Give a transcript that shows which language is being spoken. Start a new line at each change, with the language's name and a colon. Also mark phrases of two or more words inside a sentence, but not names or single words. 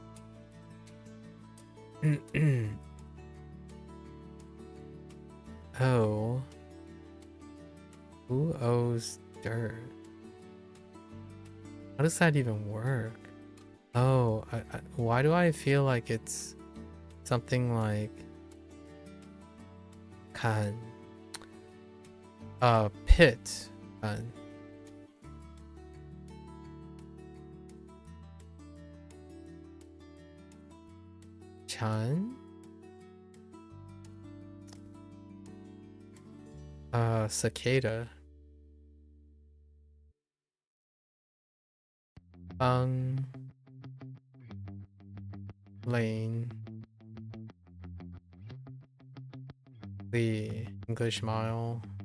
English: Oh. Who owes dirt? How does that even work? Oh, why do I feel like it's something like kan? Pit. Kan. Chan? Cicada. Lane. The English mile.